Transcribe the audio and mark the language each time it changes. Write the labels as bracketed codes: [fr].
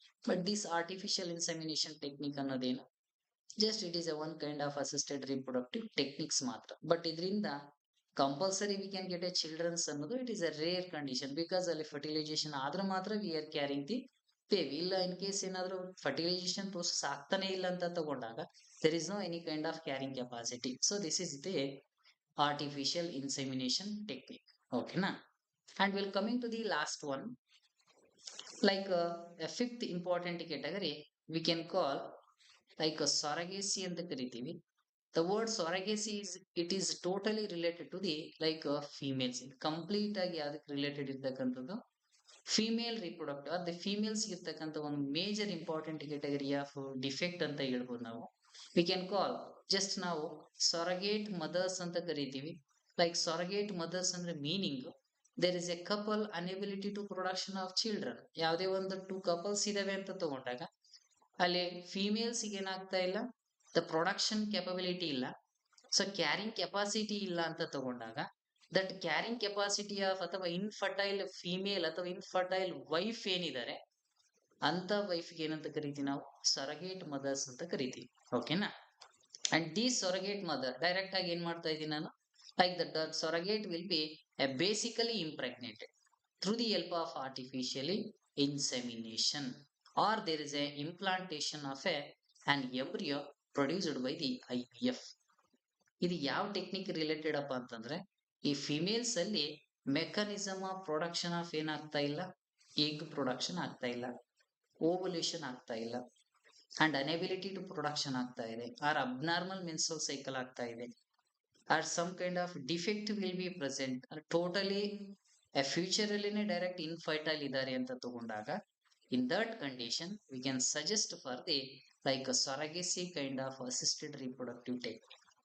[en] But this artificial insemination technique ಅನ್ನೋದೇನು just it is a one kind of assisted reproductive techniques ಮಾತ್ರ. But ಇದರಿಂದ compulsory we can get a childrens ಅನ್ನೋದು it is a rare condition, because [kn] ಅಲ್ಲಿ fertilisation ಆದ್ರೆ ಮಾತ್ರ [en] We are carrying the baby. [kn] ಇಲ್ಲ in case ಏನಾದ್ರು fertilisation process ಆಗ್ತಾನೆ ಇಲ್ಲ ಅಂತ ತಗೊಂಡಾಗ [en] there is no any kind of carrying capacity. So this is the artificial insemination technique. Okay na. And we'll coming to the last one, like a fifth important category we can call like a surrogacy [kn] ಅಂತ ಕರಿತೀವಿ. [en] The word surrogacy is it is totally related to the like females, [kn] complete ಆಗಿ ಅದಕ್ಕೆ related ಇರ್ತಕ್ಕಂಥದ್ದು female reproductive ಅದೇ females ಇರ್ತಕ್ಕಂಥ ಒಂದು major important category of defect ಅಂತ ಹೇಳ್ಬೋದು ನಾವು. [en] we can call just ನಾವು surrogate mothers [kn] ಅಂತ ಕರಿತೀವಿ. [en] Like surrogate mothers ಅಂದ್ರೆ meaning there is a couple unability to production of children. [kn] ಯಾವುದೇ ಒಂದು ಟೂ ಕಪಲ್ಸ್ ಇದಾವೆ ಅಂತ ತಗೊಂಡಾಗ ಅಲ್ಲಿ ಫಿಮೇಲ್ಸ್ ಏನಾಗ್ತಾ ಇಲ್ಲ, ದ ಪ್ರೊಡಕ್ಷನ್ ಕೆಪಬಿಲಿಟಿ ಇಲ್ಲ, ಸೊ ಕ್ಯಾರಿಂಗ್ ಕೆಪಾಸಿಟಿ ಇಲ್ಲ ಅಂತ ತಗೊಂಡಾಗ [en] that carrying capacity of [kn] ಅಥವಾ ಇನ್ಫರ್ಟೈಲ್ ಫಿಮೇಲ್ ಅಥವಾ ಇನ್ಫರ್ಟೈಲ್ ವೈಫ್ ಏನಿದ್ದಾರೆ ಅಂತ ವೈಫ್ಗೆ ಏನಂತ ಕರಿತೀವಿ ನಾವು ಸೊರಗೇಟ್ ಮದರ್ಸ್ ಅಂತ ಕರಿತೀವಿ. ಓಕೆನಾ. [en] and the surrogate mother [kn] ಡೈರೆಕ್ಟ್ ಆಗಿ ಏನ್ ಮಾಡ್ತಾ ಇದ್ದೀನಿ ನಾನು, [en] Like that surrogate will be basically impregnated through the help of artificially insemination, or there is a implantation of an embryo produced by the IVF. [kn] ಇದು ಯಾವ ಟೆಕ್ನಿಕ್ ರಿಲೇಟೆಡ್ ಅಪ್ಪ ಅಂತಂದ್ರೆ, ಈ ಫಿಮೇಲ್ಸ್ ಅಲ್ಲಿ ಮೆಕಾನಿಸಮ್ ಆಫ್ ಪ್ರೊಡಕ್ಷನ್ ಆಫ್ ಏನಾಗ್ತಾ ಇಲ್ಲ, ಎಗ್ ಪ್ರೊಡಕ್ಷನ್ ಆಗ್ತಾ ಇಲ್ಲ, ಓವುಲೇಷನ್ ಆಗ್ತಾ ಇಲ್ಲ, ಅಂಡ್ ಅನೆಬಿಲಿಟಿ ಟು ಪ್ರೊಡಕ್ಷನ್ ಆಗ್ತಾ ಇದೆ, ಆರ್ ಅಬ್ನಾರ್ಮಲ್ ಮೆನ್ಸ್ಟ್ರಲ್ ಸೈಕಲ್ ಆಗ್ತಾ ಇದೆ, R some kind of defect will be present, totally future ಅಲ್ಲಿನೇ direct infertile ಇದ್ದಾರೆ ಅಂತ ತಗೊಂಡಾಗ, [en] In that condition we can suggest for the like surrogacy kind of assisted reproductive technique.